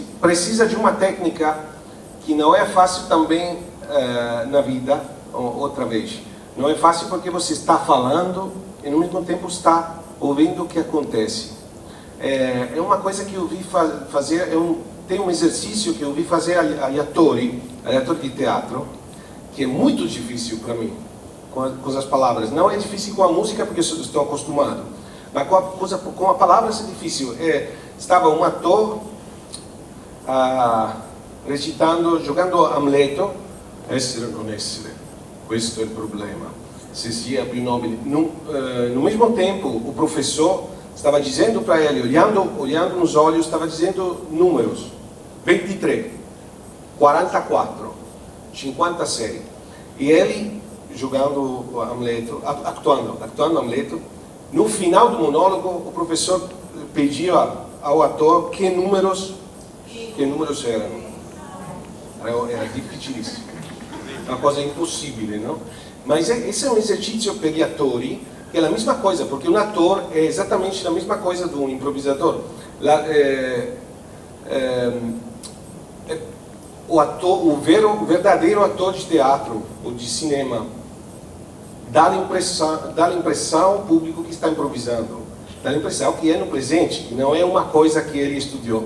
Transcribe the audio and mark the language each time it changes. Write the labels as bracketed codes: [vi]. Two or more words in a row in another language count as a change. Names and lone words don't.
[pt] Precisa de uma técnica que não é fácil também na vida, outra vez. Não é fácil porque você está falando e no mesmo tempo está ouvindo o que acontece. É uma coisa que eu vi fazer, tem um exercício que eu vi fazer [it] agli attori [pt] de teatro, que é muito difícil para mim, com as palavras. Não é difícil com a música, porque eu estou acostumado, mas com a palavra é difícil. Estava um ator recitando, jogando Hamleto, essere ou não essere, questo é o problema, [it] se sia più nobile. [pt] No mesmo tempo, o professor estava dizendo para ele, olhando nos olhos, estava dizendo números, 23, 44, 57. E ele, jogando Hamleto, atuando Hamleto, no final do monólogo, o professor pediu ao ator que números eram. Era dificilíssimo. uma coisa impossível, não? Mas esse é um exercício [it] per gli attori, [pt] que é a mesma coisa, porque um ator é exatamente a mesma coisa de um improvisador. O verdadeiro ator de teatro ou de cinema dá a impressão ao público que está improvisando, dá a impressão que é no presente, não é uma coisa que ele estudou.